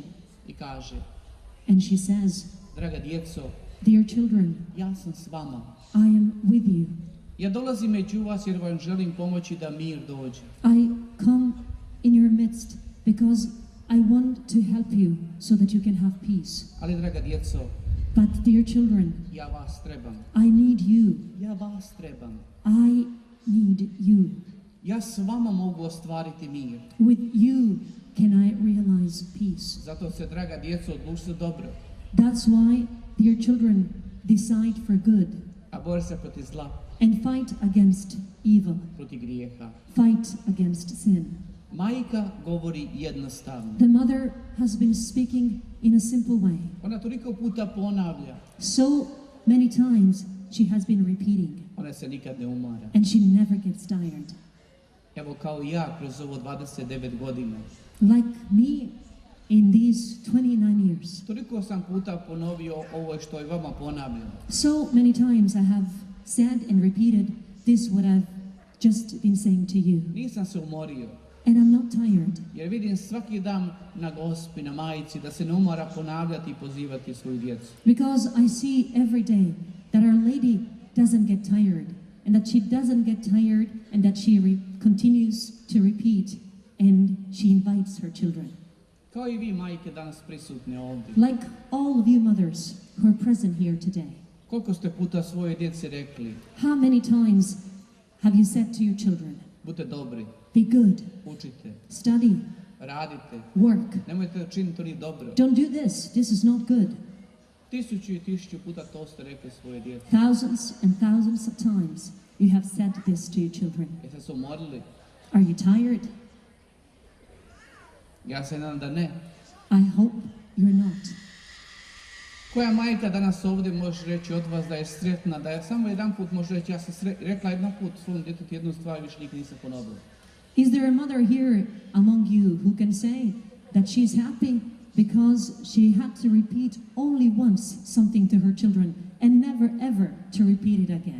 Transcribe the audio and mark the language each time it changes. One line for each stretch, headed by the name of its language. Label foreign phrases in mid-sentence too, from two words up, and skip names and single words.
Croatian: I kaže,
English: And she says,
Croatian: draga djeco,
English: Dear children,
Croatian: ja sam s vama.
English: I am with you.
Croatian: Ja dolazim među vas jer vam želim pomoći da mir dođe.
English: I come in your midst because I want to help you so that you can have peace.
Croatian: Ali, draga djeco,
English: But dear children,
Croatian: ja vas trebam.
English: I need you.
Croatian: Ja vas trebam.
English: I need you.
Croatian: Ja s vama mogu ostvariti mir.
English: With you can I realize peace.
Croatian: Zato se, draga djeco, odlučite dobro.
English: That's why, dear children, decide for good
Croatian: A bori se protiv zla,
English: and fight against evil.
Croatian: protiv grijeha.
English: Fight against sin.
Croatian: Majka govori jednostavno.
English: The mother has been speaking in a simple way.
Croatian: Ona toliko puta ponavlja.
English: So many times she has been repeating,
Croatian: Ona se nikad ne umara.
English: and she never gets tired.
Croatian: Evo kao i ja kroz ovo 29 godina.
English: Like me in these 29 years.
Croatian: Toliko sam puta ponovio ovo što i vama ponavljam.
English: So many times I have said and repeated this what I've just been saying to you.
Croatian: Nisam se umorio.
English: And I'm not tired.
Croatian: Jer vidim svaki dan na Gospi, na Majici, da se ne umara ponavljati i pozivati svoju djecu.
English: Because I see every day that Our Lady doesn't get tired. And that she doesn't get tired. And that she continues to repeat. And she invites her children.
Croatian: Kao i vi, majke, danas prisutne ovdje.
English: Like all of you mothers who are present here today.
Croatian: Koliko ste puta svojoj djeci rekli,
English: How many times have you said to your children,
Croatian: budite dobri,
English: be good,
Croatian: učite,
English: study,
Croatian: radite,
English: work,
Croatian: nemojte činiti to ni dobro.
English: don't do this is not good.
Croatian: 1000 i 1000 puta to ste rekli svoje djeci.
English: Thousands and thousands of times you have said this to your children.
Croatian: Jeste se umorili?
English: Are you tired?
Croatian: Ja se nadam da ne.
English: I hope you're not.
Croatian: Koja majka danas ovdje može reći od vas da je sretna, da je samo jedan put može reći, ja sam rekla jedan put svom djetetu jednu stvar, više nikad nisam ponovila.
English: Is there a mother here among you who can say that she's happy because she had to repeat only once something to her children and never ever to repeat it again?